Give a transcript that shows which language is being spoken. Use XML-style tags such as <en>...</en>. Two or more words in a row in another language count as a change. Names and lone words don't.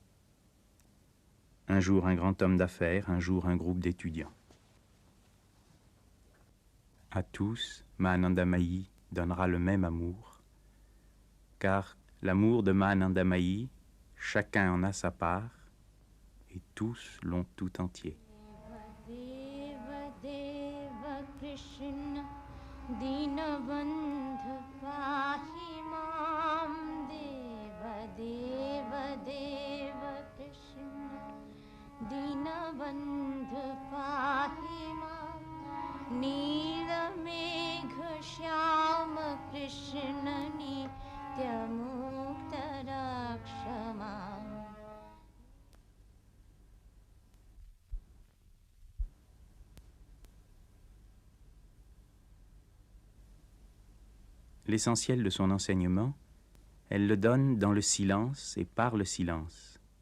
<fr>Un jour, un grand homme d'affaires. Un jour, un groupe d'étudiants. À tous, Ma Anandamayi donnera le même amour, car l'amour de Ma Anandamayi, chacun en a sa part, et tous l'ont tout entier.</fr> <sa>Krishna Dinabandhu Pahi Mam Deva Deva Deva Krishna Dinabandhu Pahi Mam Nila Megha Shyama Krishna Nitya Mukta Rakshamam.</sa> <fr>L'essentiel de son enseignement, elle le donne dans le silence et par le silence.</fr>